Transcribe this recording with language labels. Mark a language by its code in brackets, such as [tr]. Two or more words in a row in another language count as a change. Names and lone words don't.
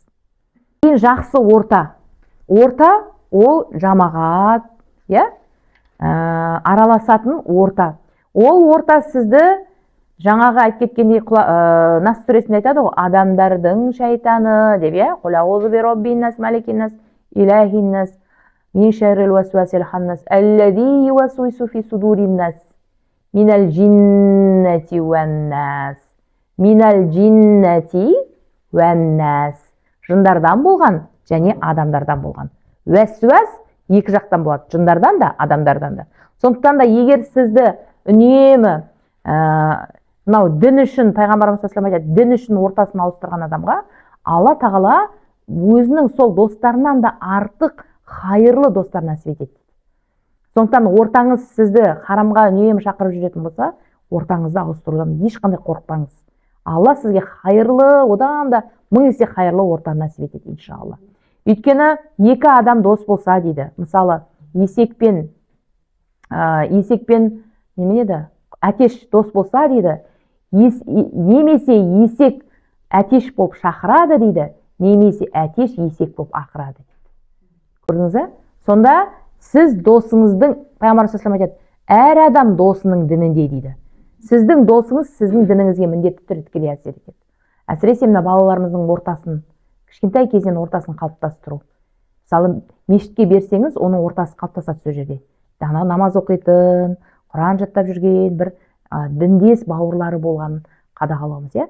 [kk] Ең жақсы орта. Орта ол жамағат, араласатын орта. Ол орта сізді жаңағы айтып кеткендей Нас сүресінде айтады ғой, адамдардың шайтаны деп, [ar] قل أعوذ برب الناس ملك الناس إله الناس من شر الوسواس الخناس, الذي يوسوس في صدور الناس من الجنة والناس. من الجنة والناس. [kk] Жындардан болған және адамдардан болған. Уәсуәс екі жақтан болады, жындардан да, адамдардан да. Сондықтан да егер сізді үнемі мынау дін үшін, пайғамбарымыз [ar] صلى الله عليه وسلم [kk] айтады, дін үшін ортасын ауыстырған адамға Алла тағала өзінің сол достарынан да артық хайырлы достар нәсіп етеді. Сондықтан ортаңыз сізді харамға үнемі шақырып жүретін болса, ортаңызды ауыстырудан ешқандай қорықпаңыз. Алла сізге хайырлы, одан да 1000 есе хайырлы орта нәсіп етеді, иншалла. Өйткені екі адам дос болса дейді, мысалы есекпен әтеш дос болса дейді, немесе есек әтеш болып шақырады дейді, немесе әтеш есек болып ақырады. Көрдіңіз бе? Сонда сіз досыңыздың, пайғамбарымыз [ar] صلى الله عليه وسلم [kk] айтады, әр адам досының дінінде дейді. Сіздің досыңыз сіздің дініңізге міндетті түрде тікелей әсер етеді. Әсіресе мына балаларымыздың ортасын, кішкентай кезден ортасын қалыптастыру. Мысалы, мешітке берсеңіз, оның ортасы қалыптасады сол жерде. Дана намаз оқитын, Құран жаттап жүрген бір діндес бауырлары болғанын қадағалауымыз, иә.